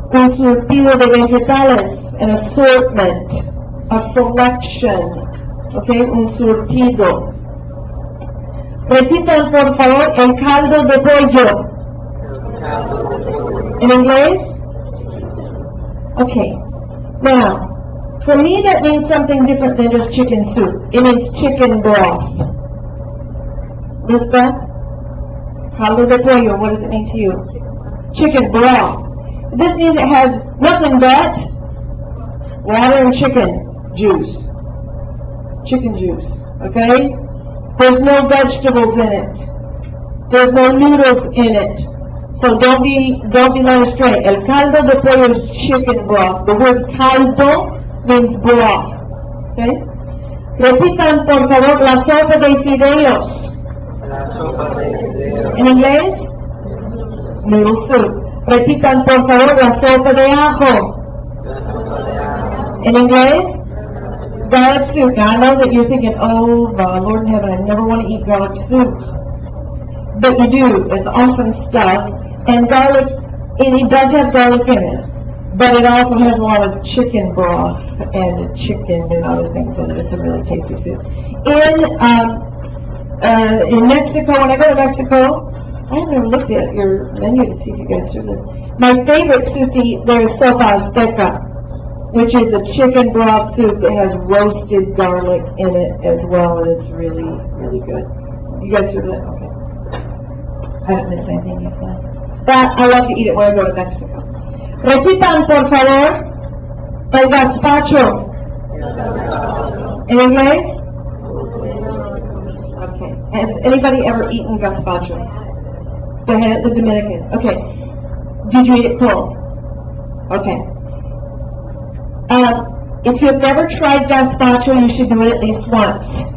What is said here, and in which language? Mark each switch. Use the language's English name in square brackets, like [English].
[Spanish] Un surtido de vegetales. [English] An assortment, a selection, okay, [Spanish] un surtido. Repitan, por favor, el caldo de pollo. [English] In English? Okay. Now, for me that means something different than just chicken soup. It means chicken broth. Lisbeth? Caldo de pollo, what does it mean to you? Chicken broth. This means it has nothing but water and chicken juice. Chicken juice, okay? There's no vegetables in it. There's no noodles in it. So don't be led astray. El caldo de pollo is chicken broth. The word caldo means broth. Okay? [Spanish] Repitan, por favor, la sopa de fideos. En inglés, [English] noodle soup. [Spanish] Repitan, por favor, la sopa de ajo. [English] In English, garlic soup. Now I know that you're thinking, oh, Lord in heaven, I never want to eat garlic soup. But you do. It's awesome stuff. And garlic And it does have garlic in it, but it also has a lot of chicken broth and chicken and other things in it. It's a really tasty soup. In Mexico, when I go to Mexico, I've never looked at your menu to see if you guys do this. My favorite soup to eat there is sopa azteca, which is a chicken broth soup that has roasted garlic in it as well, and it's really, really good. You guys do that? Okay. I haven't missed anything yet. That I love to eat it when I go to Mexico. [Spanish] Repitan, por favor, el gazpacho. [English] In English? Okay. Has anybody ever eaten gazpacho? The Dominican. Okay. Did you eat it cold? Okay. If you've never tried gazpacho, you should do it at least once.